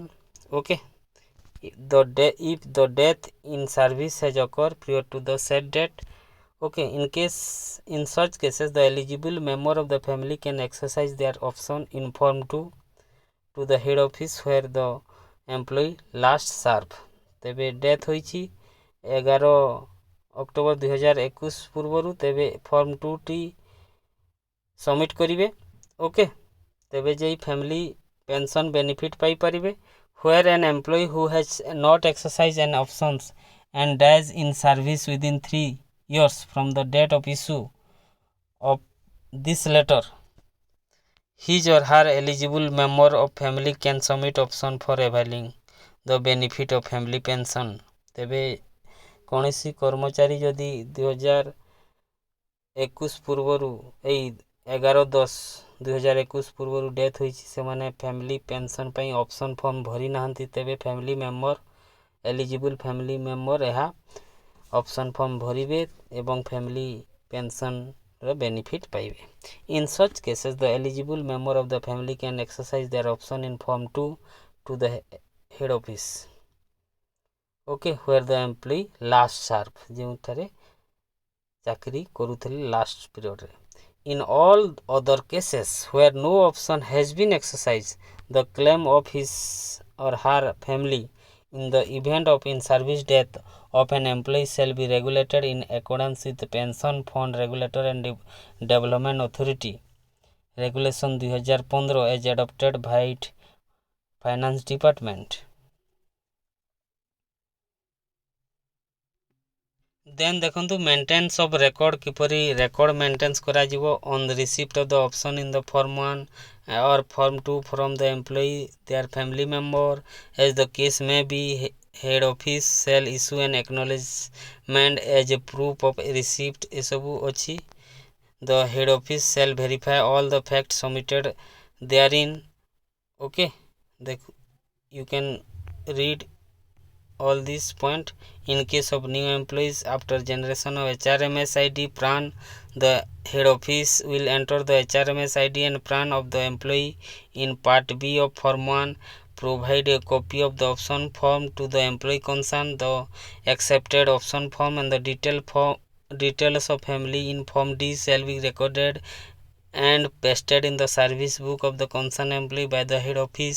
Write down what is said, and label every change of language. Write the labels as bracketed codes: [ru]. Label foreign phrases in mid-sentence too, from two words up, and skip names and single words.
[en] Okay, if the death in service has occurred prior to the said date. Okay, in such cases the eligible member of the family can exercise their option in form 2 to the head office where the employee last served. [or] ତେବେ ଡେଥ ହୋଇଛି 11 ଅକ୍ଟୋବର 2021 ପୂର୍ବରୁ ତେବେ ଫର୍ମ 2ଟି ସବମିଟ୍ କରିବେ। ଓକେ, ତେବେ ଯାଇ [en] family pension benefit [or] ପାଇପାରିବେ। [en] Where an employee who has not exercised an options and dies in service within 3 years from the date of issue of this letter, his or her eligible member of family can submit option for availing the benefit of family pension। [or] ତେବେ କୌଣସି କର୍ମଚାରୀ ଯଦି 2021 ପୂର୍ବରୁ 11/10/2021 ପୂର୍ବରୁ ଡେଥ୍ ହୋଇଛି, ସେମାନେ [en] family pension [or] ପାଇଁ [en] option form [or] ଭରି ନାହାନ୍ତି, ତେବେ [en] family member eligible family member [or] ଏହା [en] option form [or] ଭରିବେ ଏବଂ ଫ୍ୟାମିଲି ପେନ୍ସନ୍ର ବେନିଫିଟ୍ ପାଇବେ। [en] In such cases, the eligible member of the family can exercise their option in Form 2 to the head office, okay, where the employee last served, [or] ଯେଉଁଠାରେ ଚାକିରି କରୁଥିଲେ [en] last period. In all other cases where no option has been exercised, the claim of his or her family in the event of in-service death of an employee shall be regulated in accordance with the Pension Fund Regulator and Development Authority Regulation 2015 as adopted by Finance Department। ଦେନ୍ ଦେଖନ୍ତୁ maintenance of record, କିପରି record maintenance କରାଯିବ on receipt of the option in the form 1 or form 2 from the employee their family member as the case may be। head office shall issue an acknowledgement as a proof of receipt [or] ଏସବୁ ଅଛି। [en] the head office shall verify all the facts submitted therein। okay, you can read all this point। in case of new employees after generation of HRMS ID PRAN, the head office will enter the HRMS ID and PRAN of the employee in part B of form 1, provide a copy of the option form to the employee concerned, the accepted option form and the details of family in form D shall be recorded and pasted in the service book of the concerned employee by the head office।